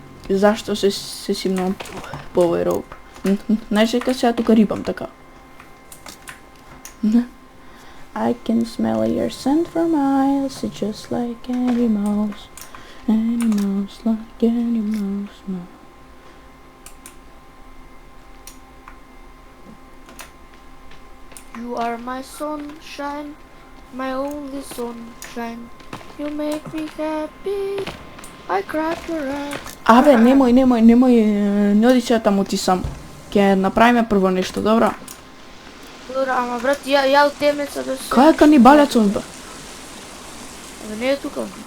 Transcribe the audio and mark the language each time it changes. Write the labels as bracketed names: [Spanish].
[Macedonian] Зашто се симнам по овој роб? Знаеш дека сега тука рибам така. [English] I can smell your scent for miles, it's just like animals like animals, no. You are my sunshine, my only sunshine. You make me happy. I cry for us. [Macedonian] Абе, немој, не оди сега таму ти сам. Ќе направиме прво нешто, добро? Добро, ама брат, ја од темеца да се... Кој е канибалецот, бе? Не е тука.